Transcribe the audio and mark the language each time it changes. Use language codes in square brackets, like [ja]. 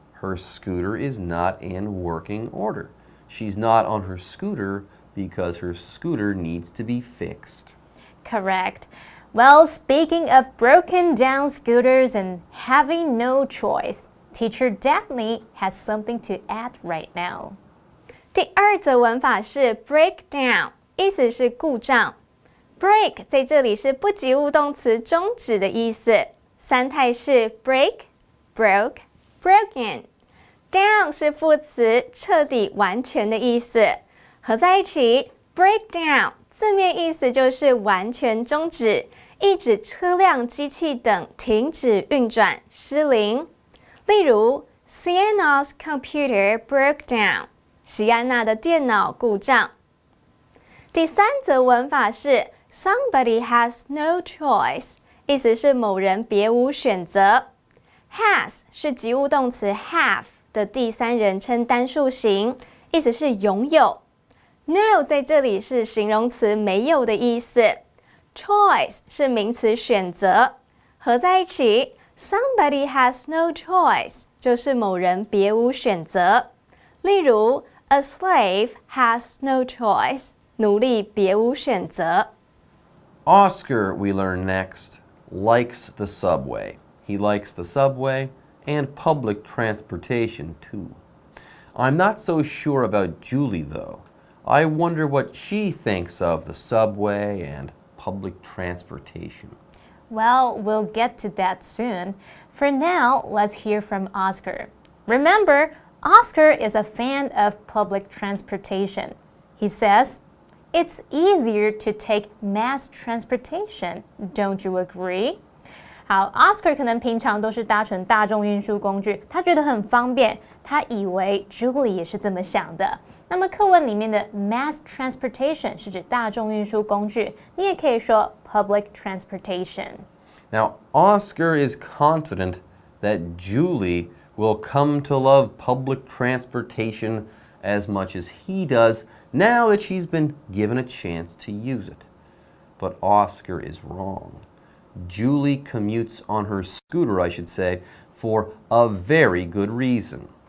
[en] Her scooter is not in working order. She's not on her scooter because her scooter needs to be fixed. Correct. Well, speaking of broken down scooters and having no choice, Teacher Daphne has something to add right now. [zh] 第二则文法是 break down， 意思是故障。 Break 在这里是不及物动词终止的意思，三态是 break、broke、broken。Down 是副词，彻底完全的意思，合在一起 break down 字面意思就是完全终止，意指车辆、机器等停止运转、失灵。例如 [en] Sienna's computer broke down， [zh] 席安娜的电脑故障。第三则文法是 [en] Somebody has no choice， [zh] 意思是某人别无选择。 Has 是及物动词 have 的第三人称单数形，意思是拥有。 No 在这里是形容词没有的意思。Choice 是名词选择，合在一起 Somebody has no choice 就是某人别无选择。例如 [en] A slave has no choice， [zh] 奴隶别无选择。 [en] Oscar, we learn next, likes the subway. He likes the subway and public transportation too. I'm not so sure about Julie though. I wonder what she thinks of the subway and public transportation. Well, we'll get to that soon. For now, let's hear from Oscar. Remember, Oscar is a fan of public transportation. He says, It's easier to take mass transportation, don't you agree? [zh] 好 ，Oscar 可能平常都是搭乘大众运输工具，他觉得很方便，他以为 Julie 也是这么想的。那么课文里面的 mass transportation 是指大众运输工具，你也可以说 public transportation. [en] Now, Oscar is confident that Julie will come to love public transportation as much as he does now that she's been given a chance to use it. But Oscar is wrong. Julie commutes on her scooter, I should say, for a very good reason.